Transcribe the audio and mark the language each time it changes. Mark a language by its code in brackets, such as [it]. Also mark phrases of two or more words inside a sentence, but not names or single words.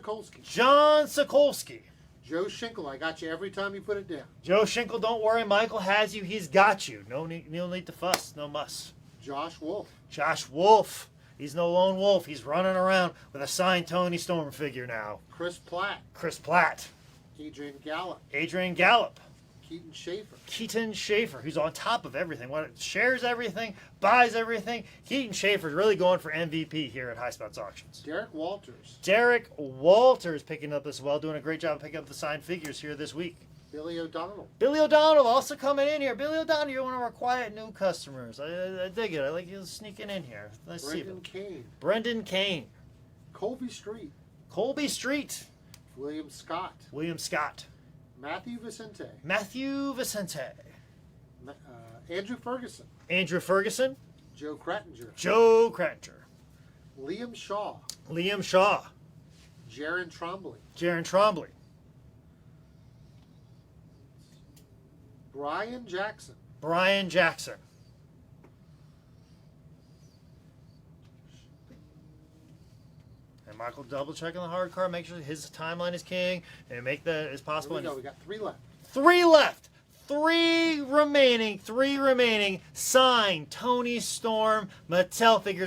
[en] Sokolsky. John Sokolsky. Joe Schinkel, I got you every time you put it down. Joe Schinkel, don't worry. Michael has you. He's got you. No need to fuss. No muss. Josh Wolf. Josh Wolf. He's no lone wolf. He's running around with a signed Tony Storm figure now. Chris Platt. Chris Platt. Adrian Gallup. Adrian Gallup. Keaton Schaefer. Keaton Schaefer, who's on top of everything. Shares everything, buys everything. Keaton Schaefer's really going for MVP here at Highspots Auctions. Derek Walters. Derek Walters picking up as well, doing a great job picking up the signed figures here this week. Billy O'Donnell. Billy O'Donnell also coming in here. Billy O'Donnell, you're one of our quiet new customers. I dig it. I like you sneaking in here. Let's see. Brendan Kane. Brendan Kane. Colby Street. Colby Street. William Scott. William Scott. Matthew Vicente. Matthew Vicente. Andrew Ferguson. Andrew Ferguson. Joe Krattinger. Joe Krattinger. Liam Shaw. Liam Shaw. Jaron Trombley. Jaron Trombley. Brian Jackson. Brian Jackson. And Michael double checking the hard card, make sure his timeline is king, and make that as possible. Here we go. We got 3 left. 3 left. 3 remaining. Signed Tony Storm Mattel figures.